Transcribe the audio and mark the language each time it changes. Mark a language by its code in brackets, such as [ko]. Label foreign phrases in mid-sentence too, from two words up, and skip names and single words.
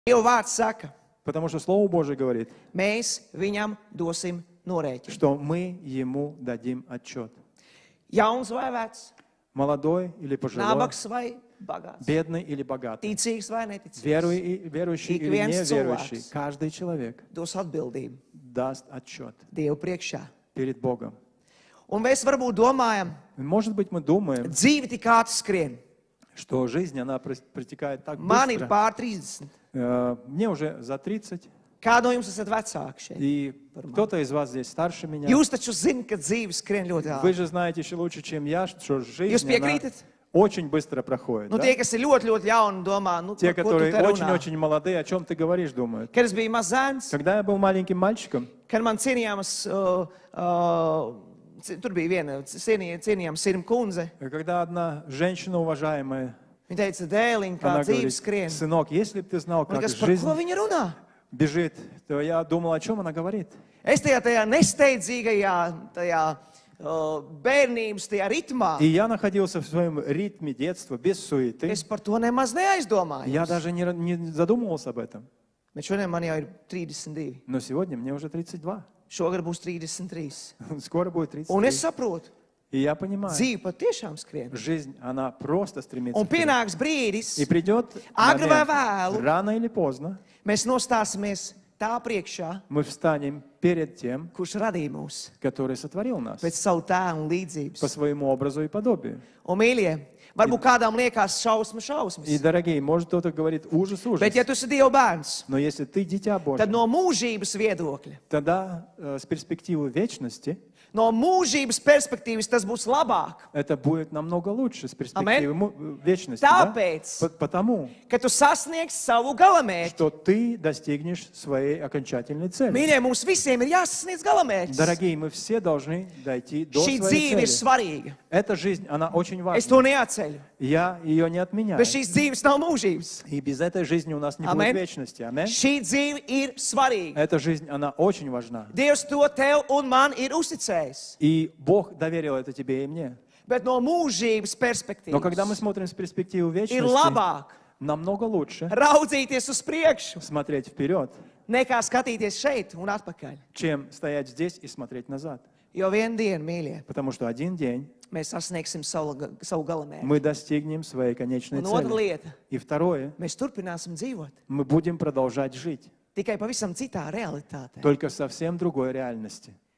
[lv] Dieva vārds saka, [ru] Потому что Слово Божие говорит, [lv] mēs viņam dosim norēķinu. [ru] что мы Ему дадим отчет. [lv] Jauns vai vecs, [ru] Молодой или пожилой, [lv] nabaks vai bagāts, [ru] бедный или богатый, [lv] ticīgs vai neticīgs, [ru] верующий [lv] Ik [ru] или [lv] viens [ru] неверующий, [lv] cilvēks. [ru] каждый человек [lv] dos atbildību [ru] даст отчет [lv] Dievu priekšā. [ru] перед Богом. [lv] Un mēs varbūt domājam, [ru] Может быть, мы думаем, [lv] dzīve tik ātri skrien. [ru] что жизнь, она протекает так [lv] Man ir [ru] быстро. [lv] pār 30. [ru] Мне уже за 30, [lv] Kādu no jums esat vecāki šeit? [ru] и кто-то из вас здесь старше меня. [lv] Jūs taču zināt, ka dzīve skrien ļoti [ru] Вы [lv] ātri. [ru] же знаете еще лучше, чем я, что [lv] Jūs [ru] жизнь, она [lv] piekrītat? [ru] очень быстро проходит. [lv] Nu, [ru] Да? [lv] tie, kas ir ļoti, ļoti jauni, domā, nu, [ru] Те, [lv] par ko tu [ru] которые [lv] te runā? [ru] очень-очень молодые, о чем ты говоришь, думают. [lv] Kad es biju mazs zēns, [ru] Когда я был маленьким мальчиком, [lv] kad man cienījāmas, tur bija viena cienījama Sirma kundze, [ru] когда одна женщина уважаемая, [lv] viņa teica, dēliņ, kā [ru] она [lv] dzīve [ru] говорит, [lv] skrien. [ru] сынок, если бы ты знал, [lv] Un [ru] как [lv] kas, par [ru] жизнь [lv] ko viņa runā? [ru] бежит, то я думал, о чем она говорит. [lv] Es tajā nesteidzīgajā, tajā bērnības, tajā ritmā, [ru] И я находился в своем ритме детства, без суеты. [lv] es par to nemaz neaizdomāju. [ru] Я даже не задумывался об этом. [lv] Bet šodien man jau ir 32. [ru] Но сегодня мне уже 32. [lv] Šogad būs 33. [ru] Скоро будет [lv] Un es [ru] 33. [lv] saprotu, [ru] И я понимаю, [lv] dzīve patiešām skrien. [ru] жизнь, она просто стремится [lv] Un [ru] вперед. [lv] pienāks brīdis, [ru] И придет [lv] agri vai [ru] момент, [lv] vēlu, [ru] рано или поздно, [lv] mēs nostāsimies tā priekšā, [ru] мы встанем перед тем, [lv] kurš radīja mūs [ru] который сотворил нас [lv] pēc savu tēlu un [ru] по [lv] līdzības. [ru] своему образу и подобию. [lv] Un, mīļie, varbūt kādām liekas šausmas. [ru] И, дорогие, может кто-то говорит ужас, ужас. [lv] Bet, ja tu esi Dieva bērns, [ru] Но если ты дитя [lv] tad [ru] Божье, [lv] no mūžības viedokļa, [ru] тогда с перспективы вечности [lv] no mūžības perspektīvas tas būs labāk. [ru] это будет намного лучше с перспективы вечности. [lv] Tāpēc, [ru] Да? Потому, [lv] ka tu sasniegsi savu galamērķi. [ru] что ты достигнешь своей окончательной цели. [lv] Mīļie, mums visiem ir jāsasniedz galamērķis. [ru] Дорогие, мы все должны дойти до [lv] Šī [ru] своей [lv] dzīve ir [ru] цели. [lv] svarīga. [ru] Эта жизнь, она очень [lv] Es to [ru] важна. [lv] neatceļu. [ru] Я ее не отменяю. [lv] Bez šīs dzīves nav mūžības. [ru] И без этой жизни у нас не будет [lv] Amen. [ru] вечности. Аминь. [lv] Šī dzīve ir svarīga. [ru] Эта жизнь, она очень важна. [lv] Dievs to tev un man ir uzticējis. [ru] И Бог доверил это тебе и мне. [lv] Bet no mūžības [ru] Но когда мы [lv] perspektīvas [ru] смотрим с перспективы [lv] ir [ru] вечности, [lv] labāk [ru] намного лучше [lv] raudzīties uz priekšu, [ru] смотреть вперед, [lv] nekā skatīties šeit un atpakaļ. [ru] чем стоять здесь и смотреть назад. [lv] Jo vienu dienu, mīļie, [ru] Потому что один день [lv] mēs sasniegsim savu galamērķi. [ru] мы достигнем своей конечной [lv] Un otra [ru] цели. [lv] lieta, [ru] И второе, [lv] mēs turpināsim dzīvot. [ru] мы будем продолжать жить, [lv] Tikai pavisam citā realitātē. [ru] только в совсем другой реальности.